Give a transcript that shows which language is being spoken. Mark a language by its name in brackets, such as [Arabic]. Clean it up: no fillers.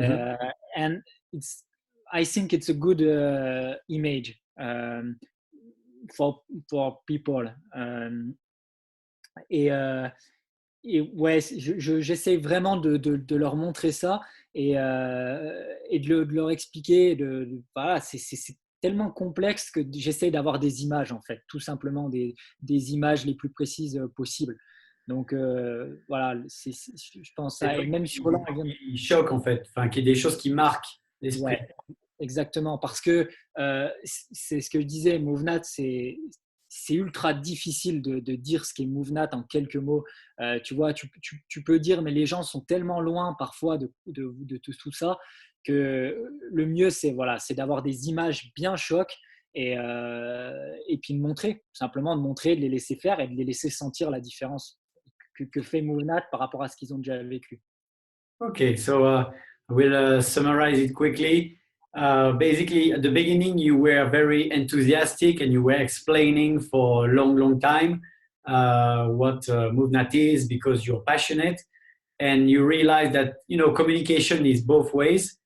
[English] Uh, and it's, I think it's a good image for people. [French] Et, euh, et ouais, j'essaie vraiment de leur montrer ça et de leur expliquer. Voilà, c'est tellement complexe que j'essaie d'avoir des images, en fait, tout simplement des images les plus précises possibles. Donc voilà, je pense C'est ça. Et vrai même sur l'environnement. qu'il choque en fait, enfin, qu'il y ait des choses qui marquent l'esprit. Ouais, exactement, parce que c'est ce que je disais, MoveNat, c'est ultra difficile de dire ce qu'est MoveNat en quelques mots. Tu vois, tu peux dire, mais les gens sont tellement loin parfois de tout ça que le mieux, c'est voilà, c'est d'avoir des images bien chocs et puis de montrer, simplement de montrer, de les laisser faire et de les laisser sentir la différence que fait MoveNat par rapport à ce qu'ils ont déjà vécu. [English] Okay, so we'll summarize it quickly. Basically, at the beginning, you were very enthusiastic and you were explaining for a long, long time what MoveNat is because you're passionate, and you realize that communication is both ways.